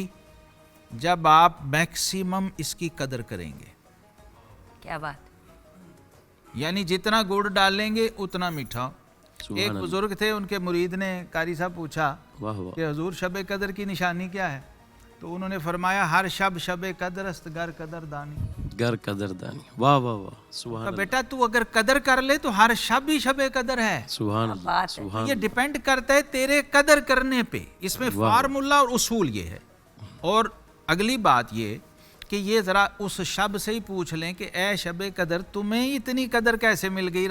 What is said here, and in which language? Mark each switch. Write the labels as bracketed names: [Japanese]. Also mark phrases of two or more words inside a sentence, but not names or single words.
[Urdu] جب آپ میکسیمم اس کی قدر کریں گے۔ کیا بات؟ یعنی جتنا گڑ ڈالیں گے اتنا میٹھا۔ سبحان ایک اللہ۔ بزرگ تھے، ان کے مرید نے قاری صاحب پوچھا واہ واہ، کہ حضور شب قدر کی نشانی کیا ہے؟ تو انہوں نے فرمایا [Persian] ہر شب قدر است گر قدر دانی۔ گر قدر دانی، [Urdu] واہ واہ واہ، سبحان تو اللہ، بیٹا تو اگر قدر کر لے تو ہر شب ہی شب قدر ہے۔ [Arabic] سبحان اللہ، [Urdu] بات ہے۔ سبحان یہ اللہ۔ ڈیپینڈ کرتا ہے تیرے قدر کرنے پہ۔ اس میں واہ۔ فارمولا اور اصول یہ ہے۔ اور اگلی بات یہ کہ یہ ذرا اس شب سے ہی پوچھ لیں کہ اے شب قدر تمہیں اتنی قدر کیسے مل گئی؟